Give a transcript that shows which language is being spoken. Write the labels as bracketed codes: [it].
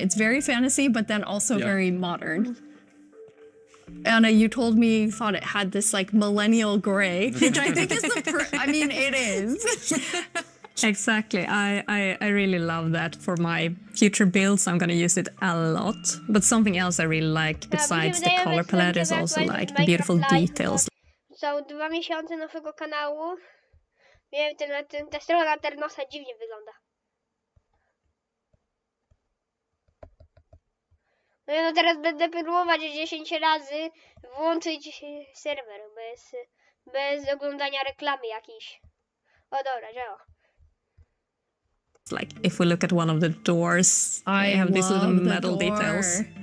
[en] It's very fantasy, but then also very modern. Anna, you told me you thought it had this like millennial gray, which I think is I mean, it is. Exactly. I really love that for my future builds. I'm going to use it a lot. But something else I really like besides the color palette is also like the beautiful details. [pl] Są 2 miesiące nowego kanału. Wiem, ta strona Laternosa dziwnie wygląda. No teraz będę próbować 10 razy włączyć serwer bez oglądania reklamy jakiejś. O dobra, działa. [en] Like if we look at one of the doors, I have these little metal details.